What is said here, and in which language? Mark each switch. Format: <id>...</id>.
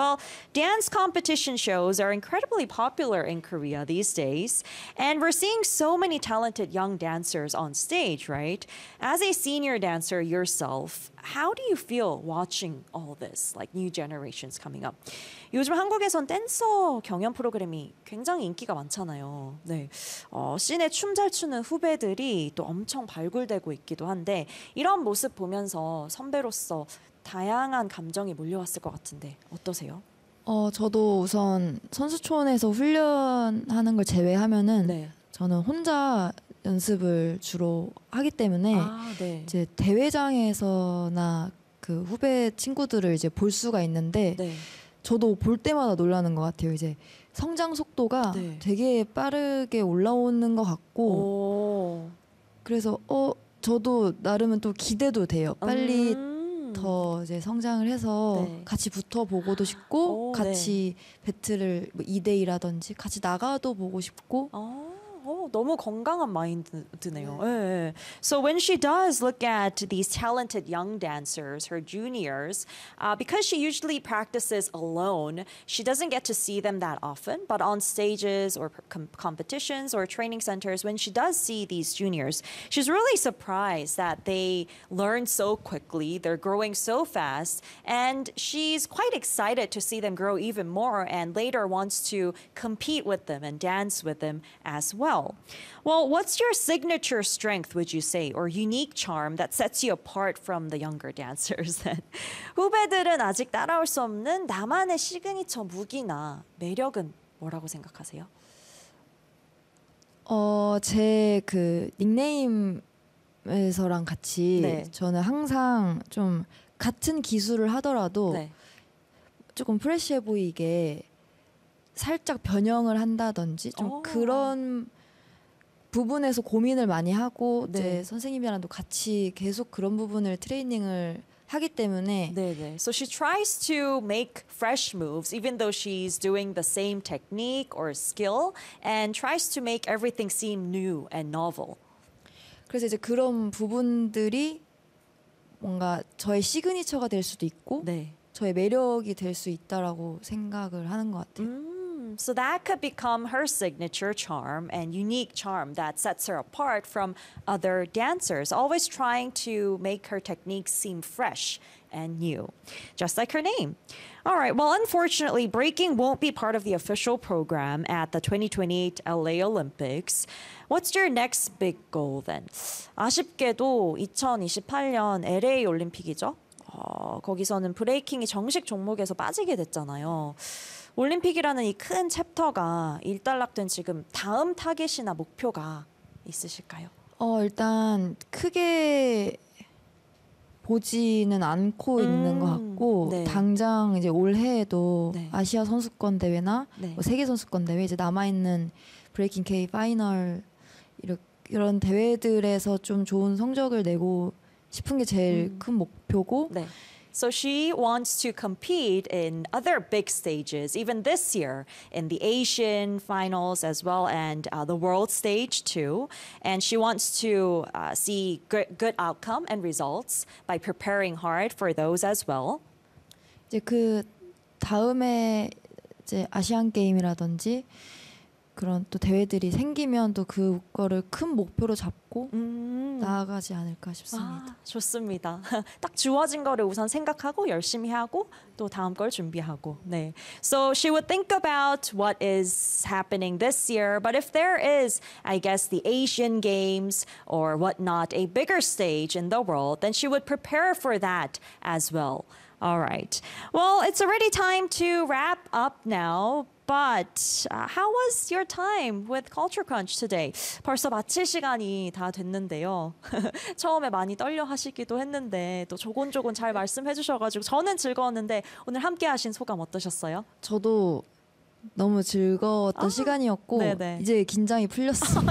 <en>Well, dance competition shows are incredibly popular in Korea these days. And we're seeing so many talented young dancers on stage, right? As a senior dancer yourself, how do you feel watching all this, like new generations coming up?</en> <ko>요즘 한국에선 댄서 경연 프로그램이 굉장히 인기가 많잖아요. 네. 씬에 춤 잘 추는 후배들이 또 엄청 발굴되고 있기도 한데, 이런 모습 보면서 선배로서 다양한 감정이 몰려왔을 것 같은데 어떠세요? 저도 우선 선수촌에서 훈련하는 걸 제외하면은 네. 저는 혼자 연습을 주로 하기 때문에 네. 이제 대회장에서나 그 후배 친구들을 이제 볼 수가 있는데 네. 저도 볼 때마다 놀라는 것 같아요. 이제 성장 속도가 네. 되게 빠르게 올라오는 것 같고 그래서 저도 나름은 또 기대도 돼요. 빨리 더 이제 성장을 해서 네. 같이 붙어 보고도 싶고 같이 네. 배틀을 뭐 2대2라든지 같이 나가도 보고 싶고 너무 건강한 마인드네요. 네. 네.</ko> <en>So when she does look at these talented young dancers, her juniors, because she usually practices alone, she doesn't get to see them that often. But on stages or competitions or training centers, when she does see these juniors, she's really surprised that they learn so quickly, they're growing so fast, and she's quite excited to see them grow even more and later wants to compete with them and dance with them as well. Well, what's your signature strength, would you say, or unique charm that sets you apart from the younger dancers?</en> <ko>후배들은 아직 따라올 수 없는 나만의 시그니처 무기나 매력은 뭐라고 생각하세요? 제 그 닉네임에서랑 같이 네. 저는 항상 좀 같은 기술을 하더라도 네. 조금 프레쉬해 보이게 살짝 변형을 한다든지 좀 그런 부분에서 고민을 많이 하고 네. 이제 선생님이랑도 같이 계속 그런 부분을 트레이닝을 하기 때문에 네네.</ko> <en>So she tries to make fresh moves even though she's doing the same technique or skill and tries to make everything seem new and novel.</en> <ko>그래서 이제 그런 부분들이 뭔가 저의 시그니처가 될 수도 있고 네. 저의 매력이 될 수 있다라고 생각을 하는 것 같아요.</ko> <en>So that could become her signature charm and unique charm that sets her apart from other dancers, always trying to make her techniques seem fresh and new, just like her name. All right, well, unfortunately, breaking won't be part of the official program at the 2028 LA Olympics. What's your next big goal then?</en> <ko>아쉽게도 2028년 LA 올림픽이죠. 거기서는 브레이킹이 정식 종목에서 빠지게 됐잖아요. 올림픽이라는 이 큰 챕터가 일단락된 지금 다음 타겟이나 목표가 있으실까요? 일단 크게 보지는 않고 있는 것 같고 네. 당장 이제 올해에도 네. 아시아 선수권 대회나 네. 뭐 세계 선수권 대회 이제 남아 있는 브레이킹 K 파이널 이런 대회들에서 좀 좋은 성적을 내고 싶은 게 제일 큰 목표고. 네.</ko> <en>So she wants to compete in other big stages, even this year, in the Asian finals as well, and the world stage too. And she wants to see good outcome and results by preparing hard for those as well.</en> <ko>이제 그 다음에 이제 아시안 게임이라든지 그런 또 대회들이 생기면 또 그거를 큰 목표로 잡고 나아가지 않을까 싶습니다. 좋습니다. 딱 주어진 거를 우선 생각하고 열심히 하고 또 다음 걸 준비하고. 네.</ko> <en>So she would think about what is happening this year, but if there is, I guess, the Asian Games or whatnot, a bigger stage in the world, then she would prepare for that as well. All right. Well, it's already time to wrap up now. But how was your time with Culture Crunch today?</en> <ko>벌써 마칠 시간이 다 됐는데요. 처음에 많이 떨려 하시기도 했는데 또 조곤조곤 잘 말씀해 주셔가지고 저는 즐거웠는데 오늘 함께 하신 소감 어떠셨어요? 저도 너무 즐거웠던 시간이었고 네네. 이제 긴장이 풀렸어.</ko>